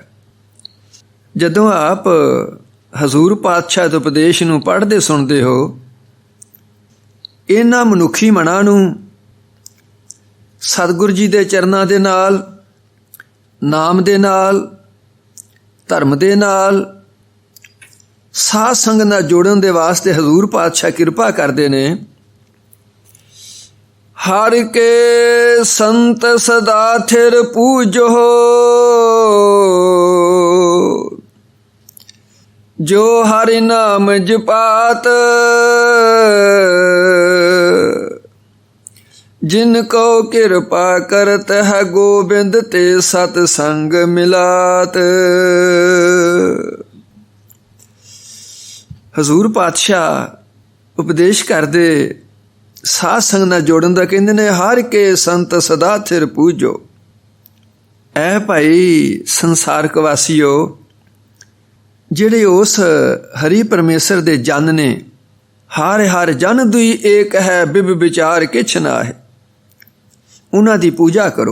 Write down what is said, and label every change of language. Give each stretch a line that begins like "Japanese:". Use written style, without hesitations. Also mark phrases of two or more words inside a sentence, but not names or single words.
Punjabi: ਜਦੋਂ ਆਪ ਹਜ਼ੂਰ ਪਾਤਸ਼ਾਹ ਦੇ ਉਪਦੇਸ਼ ਨੂੰ ਪੜ੍ਹਦੇ ਸੁਣਦੇ ਹੋ, ਇਹਨਾਂ ਮਨੁੱਖੀ ਮਨਾਂ ਨੂੰ ਸਤਿਗੁਰੂ ਜੀ ਦੇ ਚਰਨਾਂ ਦੇ ਨਾਲ, ਨਾਮ ਦੇ ਨਾਲ, ਧਰਮ ਦੇ ਨਾਲ, ਸਾਧ ਸੰਗਤ ਨਾਲ ਜੋੜਨ ਦੇ ਵਾਸਤੇ ਹਜ਼ੂਰ ਪਾਤਸ਼ਾਹ ਕਿਰਪਾ ਕਰਦੇ ਨੇ।
Braj: ਹਰ ਕੇ ਸੰਤ ਸਦਾ ਥਿਰ ਪੂਜੋ, ਜੋ ਹਰਿ ਨਾਮ ਜਪਾਤ। जिन को कृपा करत है गोबिंद, ते सतसंग मिलात।
Punjabi: ਹਜ਼ੂਰ ਪਾਤਸ਼ਾਹ ਉਪਦੇਸ਼ ਕਰਦੇ ਸਾਧ ਸੰਗਤ ਨਾਲ ਜੋੜਨ ਦਾ ਕਹਿੰਦੇ ਨੇ,
Braj: ਹਰ ਕੇ ਸੰਤ ਸਦਾ ਥਿਰ ਪੂਜੋ।
Punjabi: ਐ ਭਾਈ ਸੰਸਾਰਕ ਵਾਸੀਓ, ਜਿਹੜੇ ਉਸ ਹਰੀ ਪਰਮੇਸ਼ਰ ਦੇ ਜਨ ਨੇ,
Braj: ਹਰ ਹਰ ਜਨ ਦੁਈ ਏਕ ਹੈ, ਬਿਬ ਵਿਚਾਰ ਕਿਛ ਨਾ ਹੈ,
Punjabi: ਉਹਨਾਂ ਦੀ ਪੂਜਾ ਕਰੋ।